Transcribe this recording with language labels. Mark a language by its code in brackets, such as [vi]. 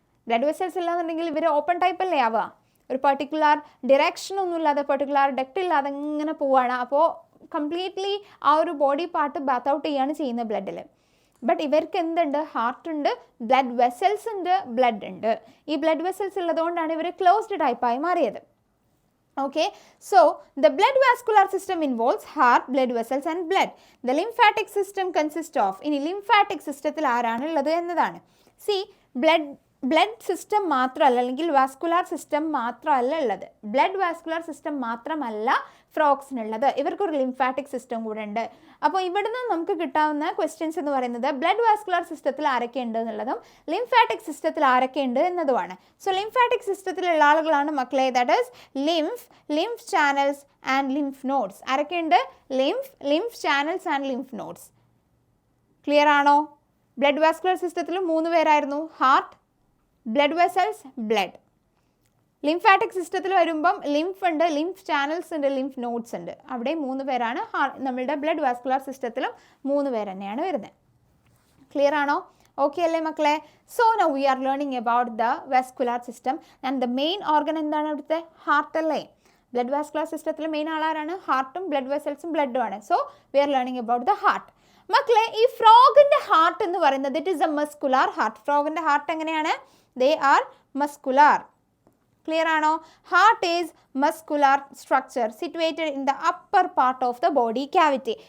[ml] Blood vessels ഇല്ലാന്നുണ്ടെങ്കിൽ ഇവർ open type അല്ലേ ആവുക? ഒരു പെർട്ടിക്കുലർ ഡിറക്ഷനൊന്നും ഇല്ലാതെ, പെർട്ടിക്കുലർ ഡെക്റ്റ് ഇല്ലാതെ ഇങ്ങനെ പോവുകയാണ്. അപ്പോൾ കംപ്ലീറ്റ്ലി ആ ഒരു ബോഡി പാർട്ട് ബാത്ത് ഔട്ട് ചെയ്യുകയാണ് ചെയ്യുന്നത് ബ്ലഡിൽ. ബട്ട് ഇവർക്ക് എന്തുണ്ട്? ഹാർട്ട് ഉണ്ട്, ബ്ലഡ് വെസൽസ് ഉണ്ട്, ബ്ലഡ് ഉണ്ട്. ഈ ബ്ലഡ് വെസൽസ് ഉള്ളതുകൊണ്ടാണ് ഇവർ ക്ലോസ്ഡ് ടൈപ്പായി മാറിയത്. [en] Okay, so the blood vascular system involves heart, blood vessels and blood. The lymphatic system consists of, in lymphatic system [ml] ആരാണുള്ളത് എന്നതാണ്. See, blood system മാത്രമല്ല, അല്ലെങ്കിൽ വാസ്കുലാർ സിസ്റ്റം മാത്രമല്ല ഉള്ളത്. ബ്ലഡ് വാസ്കുലാർ സിസ്റ്റം മാത്രമല്ല ഫ്രോഗ്സിനുള്ളത്, ഇവർക്കൊരു ലിംഫാറ്റിക് സിസ്റ്റം കൂടെ ഉണ്ട്. അപ്പോൾ ഇവിടുന്ന് നമുക്ക് കിട്ടാവുന്ന ക്വസ്റ്റ്യൻസ് എന്ന് പറയുന്നത് ബ്ലഡ് വാസ്കുലാർ സിസ്റ്റത്തിൽ ആരൊക്കെ ഉണ്ട് എന്നുള്ളതും ലിംഫാറ്റിക് സിസ്റ്റത്തിൽ ആരൊക്കെ ഉണ്ട് എന്നതുമാണ്. സോ ലിംഫാറ്റിക് സിസ്റ്റത്തിലുള്ള ആളുകളാണ് മക്കളെ, [en] That is lymph channels and lymph nodes. [ml] ആരൊക്കെയുണ്ട്? [en] Lymph channels and lymph nodes. Clear ആണോ? [ml] ബ്ലഡ് വാസ്കുലാർ സിസ്റ്റത്തിൽ 3 പേരായിരുന്നു, heart, blood vessels, blood. Lymphatic സിസ്റ്റത്തിൽ വരുമ്പം ലിംഫ് ഉണ്ട്, ലിംഫ് ചാനൽസ് ഉണ്ട്, ലിംഫ് നോഡ്സ് ഉണ്ട്. അവിടെ 3 പേരാണ്. നമ്മളുടെ ബ്ലഡ് വാസ്കുലാർ സിസ്റ്റത്തിലും 3 പേര് തന്നെയാണ് വരുന്നത്. ക്ലിയർ ആണോ? Okay അല്ലേ മക്കളെ? [en] So now we are learning about the vascular system and the main organ [ml] എന്താണ് അവിടുത്തെ? ഹാർട്ട് അല്ലേ? ബ്ലഡ് വാസ്കുലർ സിസ്റ്റത്തിൽ മെയിൻ ആളാരാണ്? ഹാർട്ടും ബ്ലഡ് വെസൽസും ബ്ലഡും ആണ്. [en] So we are learning about the heart. [ml] മക്കളെ, ഈ ഫ്രോഗിന്റെ ഹാർട്ട് എന്ന് പറയുന്നത് [en] It is a muscular heart. [ml] ഫ്രോഗിന്റെ heart എങ്ങനെയാണ്? [en] They are muscular. [ml] ക്ലിയർ ആണോ? [en] Heart is muscular structure situated in the upper part of the body cavity.